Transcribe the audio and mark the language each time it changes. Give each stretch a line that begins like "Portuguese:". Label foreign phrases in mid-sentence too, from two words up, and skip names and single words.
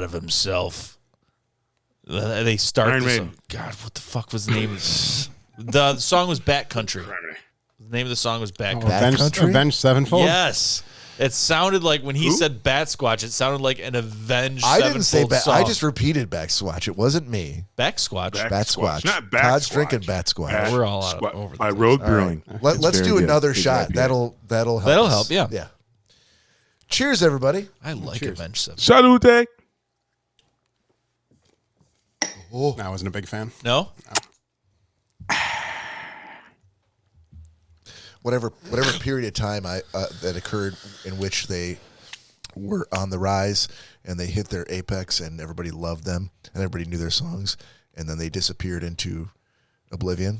English: out of himself. They start Iron the Maiden. song. God, what the fuck was the name of this? The song was Bat Country. The name of the song was Bat Country. Bat Country? Avenged Sevenfold? Yes. It sounded like when he said Bat Squatch, it sounded like an Avenged I didn't say Sevenfold Bat. song. I just repeated Bat Squatch. It wasn't me. Bat Squatch. Bat Squatch. Not Bat Todd's Squatch. drinking Bat Squatch. Bat We're all out Squatch over the by place. Rogue Brewing. Let's It's do very good. another Hazy shot. IPA. That'll help. That'll us. help, yeah. Yeah. Cheers, everybody. I like Avenged Sevenfold. Salute. I wasn't a big fan. No? Whatever period of time that occurred in which they were on the rise and they hit their apex and everybody loved them and everybody knew their songs, and then they disappeared into Oblivion.